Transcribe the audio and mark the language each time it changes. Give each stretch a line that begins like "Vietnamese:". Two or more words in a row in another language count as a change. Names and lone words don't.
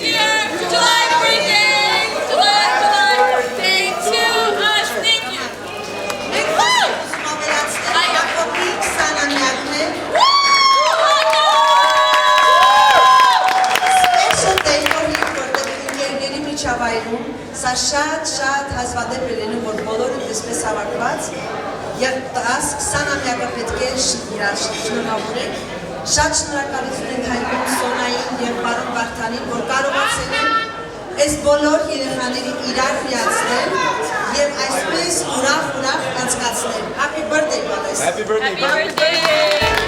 English: dear July birthday, July birthday to us. Thank you.
Armenian: Սա շատ հազվադեպ է լինում, որ բոլորը դեսպես հավաքված եւ 10-20 ամյակը պետք է իրար շնորհավորենք։ Շատ շնորհակալություն ենք հայտնում Սոնային եւ պարոն Վարդանին, որ կարողացել են այս բոլոր երեխաներին իրար միացնել եւ այսպես ուրախ անցկացնել։
English: Happy birthday,
Armenian: Vanessa.
English: Happy birthday.